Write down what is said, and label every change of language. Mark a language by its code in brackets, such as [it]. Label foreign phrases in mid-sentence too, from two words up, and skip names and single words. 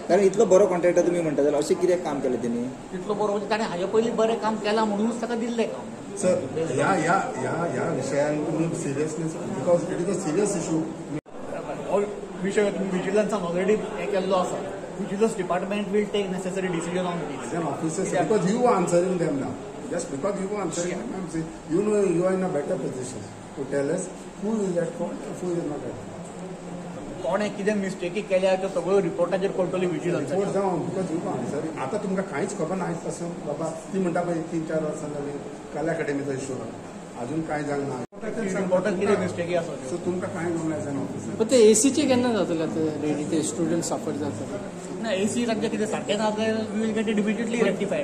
[kok] कारण इतलो बरो कॉन्ट्रॅक्टर तुम्ही म्हणता जाल्यार अशें कित्याक काम केलें तेणी इतलो बरो म्हणजे ताणें हाजे पयलीं बरें काम केलां म्हणूनच ताका दिल्लें काम. सर ह्या विशयान तुम्ही [en] seriousness because it is a serious issue. [kok] विशय तुम्ही विजिलन्सान ऑलरेडी हे केल्लो आसा. [en] Vigilance department will take necessary decision on this. As an officer, because you are answering them now. Just because you are answering them, I'm saying, you know you are in a better position to tell us who is at fault and who is not at fault. [kok] कोणे कितें मिस्टेकी केल्या त्यो सगळ्यो रिपोर्टाचेर पडटली विजिलन्स. रिपोर्ट जावन [en] because you are answering. [kok] आता तुमकां कांयच खबर ना आयज पासून बाबा ती म्हणटा पळय 3-4 वर्सां जाली कला अकाडेमीचो इशू अजून कांय जावंक ना. रिपोर्टान कितें मिस्टेकी आसा सो तुमकां कांय जावंक ना [en] as an officer. [kok] पण ते एसीचे केन्ना जातले रेडी ते [en] student suffer [kok] जातले ना. एसी तांचें कितें सारकें ना जाल्यार [en] we will get it immediately rectified.